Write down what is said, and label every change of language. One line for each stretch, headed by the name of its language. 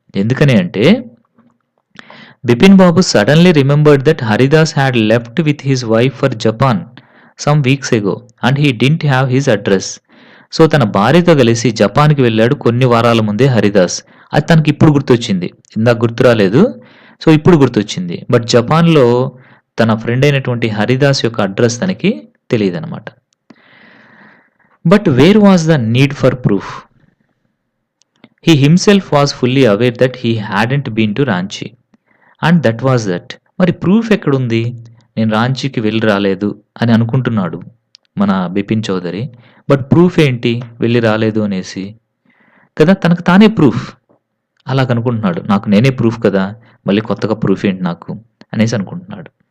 Telugu: ఎందుకని అంటే
English: Bipin Babu suddenly remembered that Haridas had left with his wife for Japan some weeks ago and he didn't have his address.
Telugu: So తన భార్యతో కలిసి జపాన్కి వెళ్ళాడు కొన్ని వారాల ముందే హరిదాస్. అది తనకి ఇప్పుడు గుర్తొచ్చింది, ఇందాక గుర్తు రాలేదు. సో ఇప్పుడు గుర్తొచ్చింది. బట్ జపాన్లో తన ఫ్రెండ్ అయినటువంటి హరిదాస్ యొక్క అడ్రస్ తనకి తెలియదు అనమాట.
English: But where was the need for proof? He himself was fully aware that he hadn't been to Ranchi. And that was that.
Telugu: మరి ప్రూఫ్ ఎక్కడుంది? నేను రాంచీకి వెళ్ళి రాలేదు అని అనుకుంటున్నాడు మన బిపిన్ చౌదరి. బట్ ప్రూఫ్ ఏంటి వెళ్ళి రాలేదు అనేసి? కదా, తనకు తానే ప్రూఫ్. అలాగనుకుంటున్నాడు. నాకు నేనే ప్రూఫ్ కదా, మళ్ళీ కొత్తగా ప్రూఫ్ ఏంటి నాకు అనేసి అనుకుంటున్నాడు.